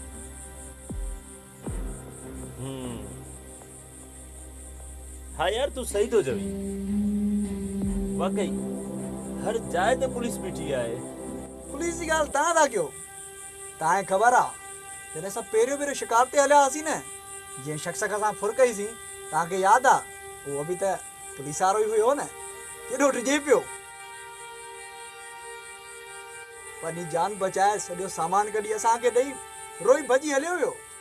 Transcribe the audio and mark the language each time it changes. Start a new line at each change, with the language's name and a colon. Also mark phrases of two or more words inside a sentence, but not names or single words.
Sindhi: हाँ यार तू सही तो चवी वाकई हर जाए ते पुलिस बीठी आहे। पुलिस जी ॻाल्हि तव्हां था कयो। तव्हांखे ख़बर आहे जॾहिं असां पहिरियों पहिरियों शिकार ते हलिया हुआसीं न, जीअं शख़्स खां असां फुर कईसीं, तव्हांखे यादि आहे उहो बि त पुलिस वारो ई हुयो न, केॾो डिॼे पियो। पंहिंजी जान बचाए सॼो सामान कढी असांखे ॾेई रोई भॼी हलियो वियो।